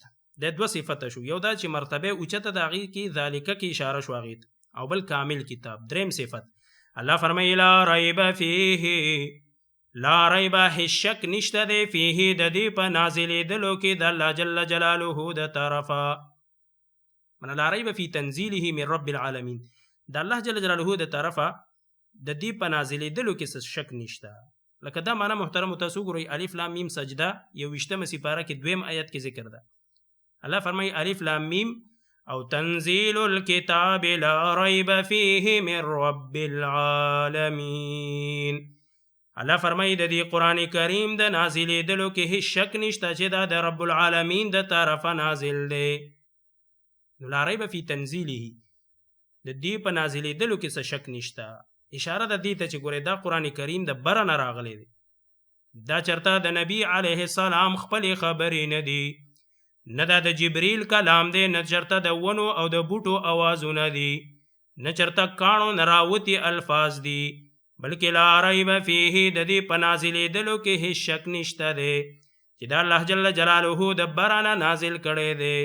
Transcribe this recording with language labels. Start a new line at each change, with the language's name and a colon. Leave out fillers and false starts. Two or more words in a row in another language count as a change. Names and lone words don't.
Pashto: د دوه صفته شو، یو دا چې مرتبه اوچته د هغې کې ذالکه کې اشاره شو هغې ته، او بل کامل کتاب. دریم صفت الله فرمایي
Arabic: لا ریب فیه، لا ریب
Pashto: هیڅ شک نشته دی فیه د دې په نازلېدلو کې د الله
Arabic: جل جلاله
Pashto: د طرفه.
Arabic: من لا ریب فی تنزیله من رب العالمین،
Pashto: د الله
Arabic: جل جلاله
Pashto: د طرفه د دې په نازلېدلو کې څه شک نشته. لکه دا معنا محترمو تاسو ګورئ الف لام میم سجده 21مه سپاره کې 2 آیت کې ذکر ده. الله فرمایي
Arabic: الف لام میم او تنزیل الكتاب لا ریب فیه من رب العالمین.
Pashto: الله فرمایي د دې قرآن کریم د نازلېدلو کې هیڅ شک نشته چې دا د
Arabic: رب العالمین
Pashto: د طرفه نازل دی. نو
Arabic: لا ریب فی تنزیله،
Pashto: د دې په نازلېدلو کې څه شک نشته. اشاره د دې ته چې ګورئ دا قرآن کریم د بره نه راغلی دی، دا چرته د نبی
Arabic: علیه السلام
Pashto: خپلې خبرې نه دي، نه دا د جبریل کلام دی، نه چرته د ونو او د بوټو اوازونه دي، نه چرته کاڼو نه راوتي الفاظ دي، بلکې
Arabic: لا ریب فیه
Pashto: د دې په نازلېدلو کې هیڅ شک نشته دی چې دا الله
Arabic: جل جلاله
Pashto: د بره نه نازل کړی دی.